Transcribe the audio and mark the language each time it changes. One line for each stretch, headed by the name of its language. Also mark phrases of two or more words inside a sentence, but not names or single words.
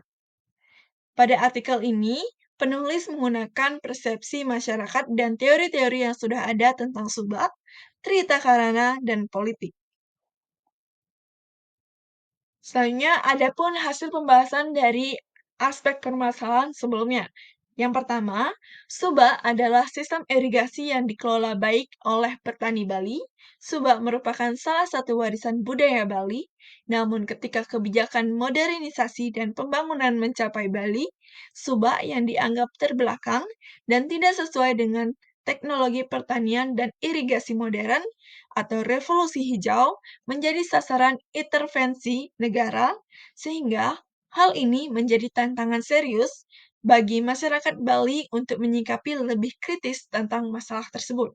Indonesian: Pada artikel ini, penulis menggunakan persepsi masyarakat dan teori-teori yang sudah ada tentang subak, Trihita Karana, dan politik. Selanjutnya, ada pun hasil pembahasan dari aspek permasalahan sebelumnya. Yang pertama, Suba adalah sistem irigasi yang dikelola baik oleh petani Bali. Suba merupakan salah satu warisan budaya Bali, namun ketika kebijakan modernisasi dan pembangunan mencapai Bali, Suba yang dianggap terbelakang dan tidak sesuai dengan teknologi pertanian dan irigasi modern atau revolusi hijau menjadi sasaran intervensi negara, sehingga hal ini menjadi tantangan serius bagi masyarakat Bali untuk menyikapi lebih kritis tentang masalah tersebut.